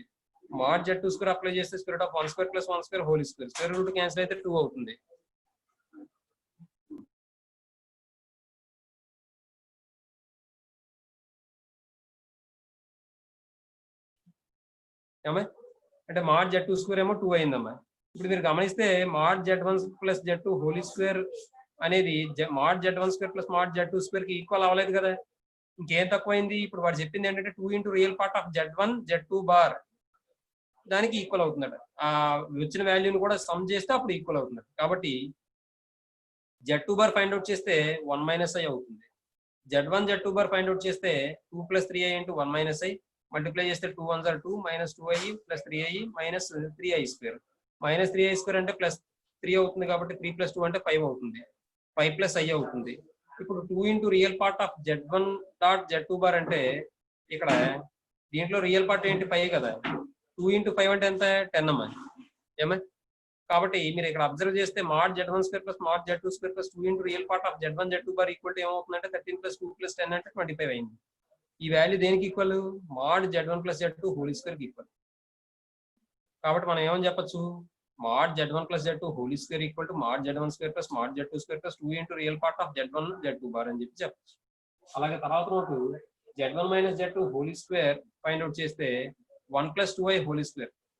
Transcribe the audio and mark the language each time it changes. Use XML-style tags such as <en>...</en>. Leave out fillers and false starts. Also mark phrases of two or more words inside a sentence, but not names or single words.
<te>mod z2² అప్లై చేస్తే √1² + 1²</te> <en>whole square square root cancel</en> <te>అయితే 2 అవుతుంది. ఏమా? అంటే mod z2² ఏమో 2 అయిందమ్మా. ఇప్పుడు మీరు గమనిస్తే mod z1 + z2</te> <en>whole square</en> <te>అనేది mod z1² + mod z2² కి ఈక్వల్ అవ్వలేదు కదా. ఇంకేం తక్కువైంది? ఇప్పుడు వాడు చెప్పింది ఏంటంటే 2</te> <en>into real part of z1 z2 bar</en> <te>దానికి ఈక్వల్ అవుతుందట. ఆ వచ్చిన వాల్యూని కూడా సమ్ చేస్తే అప్పుడు ఈక్వల్ అవుతుంది. కాబట్టి z2 బార్</te> <en>find out</en> <te>చేస్తే 1 - i అవుతుంది. z1 z2</te> <en>bar find out</en> <te>చేస్తే 2 + 3i</te> <en>into 1 - i multiply</en> <te>చేస్తే 2 × 1 = 2 -2i + 3i -3i². -3i² అంటే +3 అవుతుంది కాబట్టి 3 + 2 అంటే 5 అవుతుంది. 5 + i అవుతుంది. ఇప్పుడు 2</te> <en>into real part of z1 dot z2 bar</en> <te>అంటే ఇక్కడ దీంట్లో రియల్ పార్ట్ ఏంటి? 5 కదా. 2 ఇంటూ 5 అంటే ఎంత? 10 అమ్మా. ఏమా? కాబట్టి మీరు ఇక్కడ అబ్జర్వ్ చేస్తే mod z1² + mod z2² + 2</te> <en>into real part of z1 z2 bar equal to</en> <te>ఏమవుతుందంటే 13 + 2 + 10 అంటే 25 అయింది. ఈ వాల్యూ దేనికి ఈక్వల్?</te> <en>mod z1 + z2 whole square కి ఈక్వల్.</en> <te>కాబట్టి మనం ఏమని చెప్పొచ్చు? mod z1 + z2</te> <en>whole square equal to</en> <te>mod z1² + mod z2² + 2</te> <en>into real part of z1 z2 bar</en> <te>అని చెప్పి చెప్పచ్చు. అలాగే తర్వాత నోటు z1 - z2</te> <en>whole square find out</en> <te>చేస్తే 1 + 2i</te> <en>whole square.</en>